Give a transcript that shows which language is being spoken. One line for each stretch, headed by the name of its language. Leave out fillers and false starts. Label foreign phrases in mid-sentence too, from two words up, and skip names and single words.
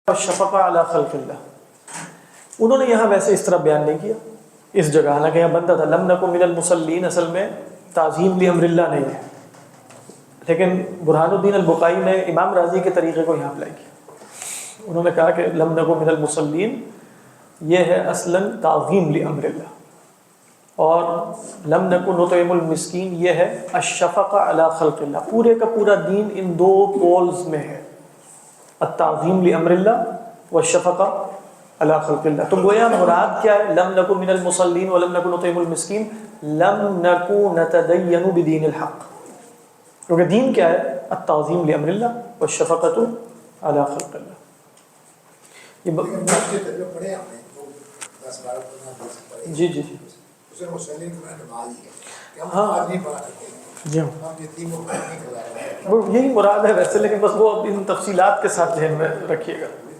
Arabic: والشفقہ علی خلق اللہ،
Urdu: انہوں نے یہاں ویسے اس طرح بیان نہیں کیا اس جگہ، حالانکہ یہاں بنتا تھا
Arabic: لم نکن من المصلین،
Urdu: اصل میں
Arabic: تعظیم لامر اللہ
Urdu: نہیں ہے، لیکن برہان الدین البقائی نے امام راضی کے طریقے کو یہاں اپلائی کیا. انہوں نے کہا کہ
Arabic: لم نکن من المصلین
Urdu: یہ ہے اصلاً
Arabic: تعظیم لامر اللہ،
Urdu: اور
Arabic: لم نکن نطعم المسکین
Urdu: یہ ہے
Arabic: الشفقہ علی خلق اللہ.
Urdu: پورے کا پورا دین ان دو پولز میں ہے،
Arabic: التعظیم لامر اللہ والشفقہ علی خلق اللہ.
Urdu: تو گویا مراد کیا ہے؟
Arabic: لم نکن من المصلین ولم نکن نطعم المسکین، لم نکن نتدین بدین الحق،
Urdu: کیونکہ دین کیا ہے؟
Arabic: التعظیم لامر اللہ والشفقۃ علی خلق اللہ.
Urdu: جی جی جی ہاں جی وہ یہی مراد ہے ویسے، لیکن بس وہ ان تفصیلات کے ساتھ ذہن میں رکھیے گا.